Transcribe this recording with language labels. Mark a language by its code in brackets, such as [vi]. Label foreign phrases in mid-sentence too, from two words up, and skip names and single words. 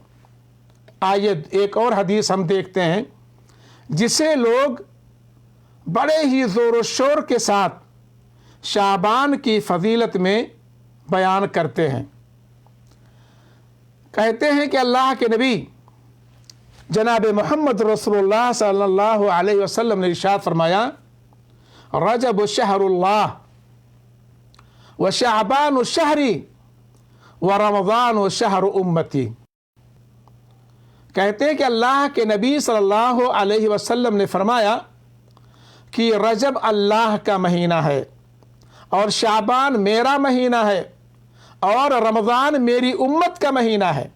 [ur] آئیے ایک اور حدیث ہم دیکھتے ہیں جسے لوگ بڑے ہی زور و شور کے ساتھ شعبان کی فضیلت میں بیان کرتے ہیں. کہتے ہیں کہ اللہ کے نبی جناب محمد رسول اللہ [ar] صلی اللہ علیہ وسلم [ur] نے ارشاد فرمایا [ar] رجب شهر الله وشعبان شهري ورمضان شهر أمتي. [ur] کہتے ہیں کہ اللہ کے نبی [ar] صلى الله عليه وسلم [ur] نے فرمایا کہ رجب اللہ کا مہینہ ہے اور شعبان میرا مہینہ ہے اور رمضان میری امت کا مہینہ ہے.